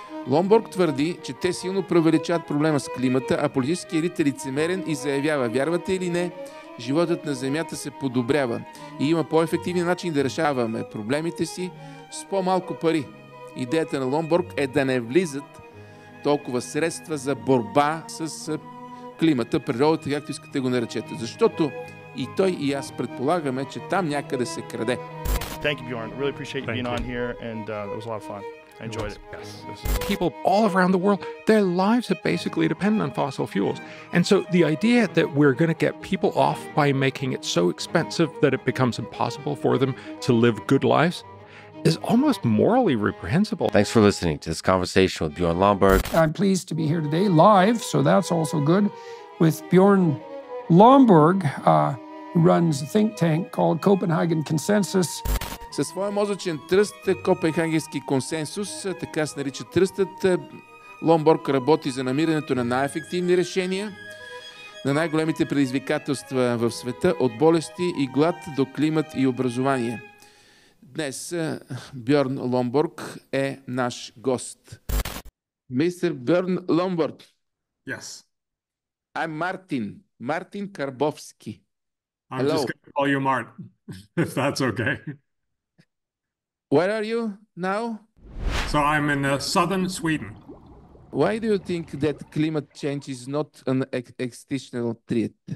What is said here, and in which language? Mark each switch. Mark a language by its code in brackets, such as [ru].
[bg] Ломборг твърди, че те силно преувеличават проблема с климата, а политически елит е лицемерен и заявява, вярвате или не, животът на Земята се подобрява и има по-ефективни начини да решаваме проблемите си с по-малко пари. Идеята на Ломборг е да не влизат толкова средства за борба с климата, природата, както искате го наречете. Защото и той и аз предполагаме, че там някъде се краде. [en] Thank you, Bjorn. Really appreciate you being on here, and it was a lot of fun. I enjoyed it. Yes. People all around the world, their lives are basically dependent on fossil fuels. And so the idea that we're going to get people off by making it so expensive that it becomes impossible for them to live good lives is almost morally reprehensible. Thanks for listening to this conversation with Bjorn Lomborg. I'm pleased to be here today live, so that's also good, with Bjorn Lomborg, who runs a think tank called Copenhagen Consensus. [bg] Със своя мозъчен тръст, Копенхагенски консенсус, така се нарича тръстът, Ломборг работи за намирането на най-ефективни решения на най-големите предизвикателства в света, от болести и глад до климат и образование. Днес Бьорн Ломборг е наш гост. Мистер Бьорн Ломборг. Yes. [en] I'm Martin Карбовски. I'm Hello. just going to call you Martin, if that's okay. Where are you now? So I'm in southern Sweden. Why do you think that climate change is not an existential threat?